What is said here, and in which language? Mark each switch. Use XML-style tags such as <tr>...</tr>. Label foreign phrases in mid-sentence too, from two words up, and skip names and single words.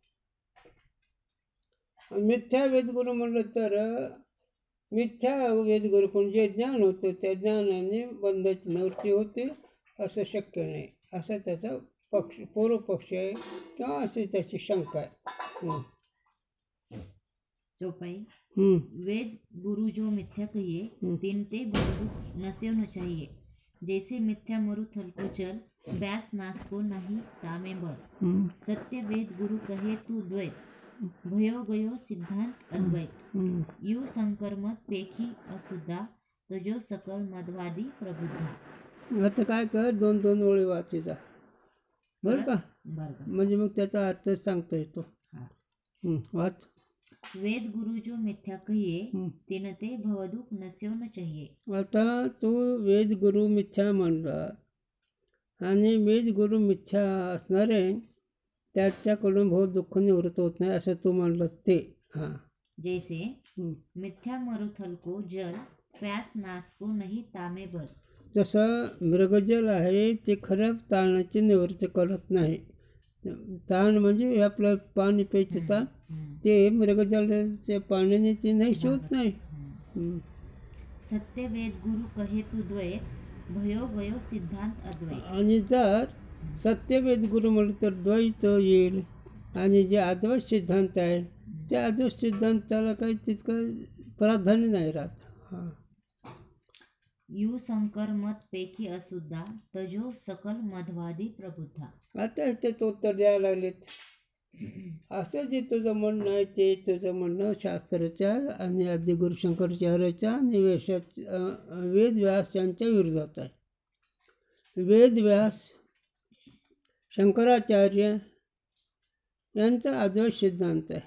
<mr>मिथ्या वेद गुरु म्हणलं तर मिथ्या वेद गुरुकडून जे ज्ञान होतं त्या ज्ञानाने बंधाची निवृत्ती होते असं शक्य नाही. असा त्याचा पूर्व पक्ष आहे किंवा अशी त्याची शंका आहे.</mr> <hi>चौपाई. वेद गुरु जो मिथ्या कहिए तीन ते गुरु नसे न चाहिए. जैसे मिथ्या मरु थल को चल व्यास नाश को नहीं तामे बर. सत्य वेद गुरु कहे तू द्वैत भयो गयो सिद्धांत अद्वैत. यू संकर मत पेखी असुद्धा तजो सकल मदवादी प्रबुद्धा.</hi> <mr>आता काय कर दोन दोन ओळी वाचायचा बरं का. म्हणजे मग त्याचा अर्थ सांगता येतो. वाच.</mr> <hi>वेद गुरु जो मिथ्या कहिए तीन ते भवदुख नस्यो न चाहिए.</hi> <mr>आता तो वेद गुरु मिथ्या म्हणला आणि वेद गुरु मिथ्या असणारे त्याच्याकडून बहुत दुःख निवृत्त होत नाही असं तू म्हणलं ते. हां.</mr> <hi>जैसे मिथ्या मरुथल को जल प्यास नाश को नहीं तामे बर.</hi> <mr>जसं मृगजल आहे ते खऱ्या ताणाची निवृत्ती करत नाही. ताण म्हणजे आपलं पाणी प्यायचं ताण ते मृगजलाच्या पाण्याने ते नाही होत नाही.</mr> <hi>सत्य वेद गुरु कहे तू द्वैत भयो गयो सिद्धांत अद्वैत.</hi> <mr>आणि जर सत्य वेद गुरु म्हणलं तर द्वैत येईल आणि जे अद्वैत सिद्धांत आहे त्या अद्वैत सिद्धांताला काही तितकं प्राधान्य नाही राहत. हां.</mr> <hi>यू शंकर मत पैकी असुद्धा तजो सकल मध्वादी प्रबुद्धा.</hi> <mr>आता त्याचं उत्तर द्यायला लागलेत. असं जे तुझं म्हणणं आहे ते तुझं म्हणणं शास्त्राच्या आणि आदिगुरु शंकराचार्याच्या आणि वेदव्यास यांच्या विरोधात आहे. वेदव्यास शंकराचार्य यांचा अद्वैत सिद्धांत आहे.</mr>